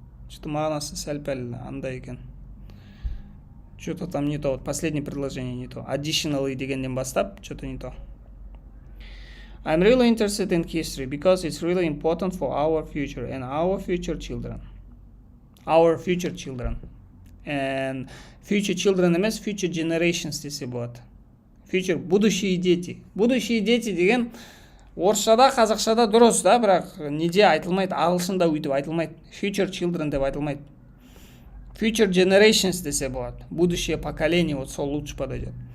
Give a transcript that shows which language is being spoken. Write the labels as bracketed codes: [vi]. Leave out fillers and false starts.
[kk] Что-то мағынасы сәл-пәл андай екен. [ru] Что-то там не то. Вот последнее предложение не то. Additionally [kk] дегеннен бастап, [ru] что-то не то. [en] I'm really interested in history because it's really important for our future and our future children. Our future children. And future children емес, future generations [kk] десе болады. Future, [ru] будущие дети. Будущие дети [kk] деген орысшада, қазақшада дұрыс да, бірақ неде айтылмайды, ағылшында өйтіп айтылмайды. Future children деп айтылмайды. [en] Future generations [kk] десе болады. [ru] Будущее поколение, вот сол лучше подойдет.